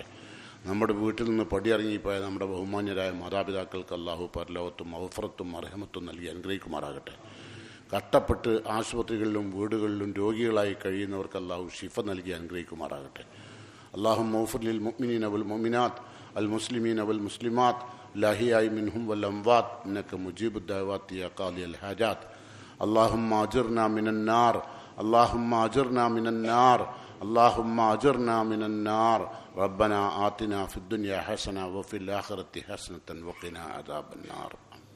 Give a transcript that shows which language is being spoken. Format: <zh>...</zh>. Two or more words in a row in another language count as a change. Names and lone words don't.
<ml>നമ്മുടെ വീട്ടിൽ നിന്ന് പടിയിറങ്ങിപ്പോയ നമ്മുടെ ബഹുമാന്യരായ മാതാപിതാക്കൾക്ക് അള്ളാഹു പരലോകത്തും മഗ്ഫിറത്തും അർഹമത്തും നൽകി അനുഗ്രഹിക്കുമാറാകട്ടെ. കഷ്ടപ്പെട്ട് ആശുപത്രികളിലും വീടുകളിലും രോഗികളായി കഴിയുന്നവർക്ക് അള്ളാഹു ഷിഫ നൽകി അനുഗ്രഹിക്കുമാറാകട്ടെ.</ml> <ar>اللهم اغفر للمؤمنين والمؤمنات المسلمين والمسلمات الأحياء منهم والأموات إنك مجيب الدعوات يا قاضي الحاجات. اللهم أجرنا من النار، اللهم أجرنا من النار، اللهم أجرنا من النار. ربنا آتنا في الدنيا حسنة وفي الآخرة حسنة وقنا عذاب النار.</ar>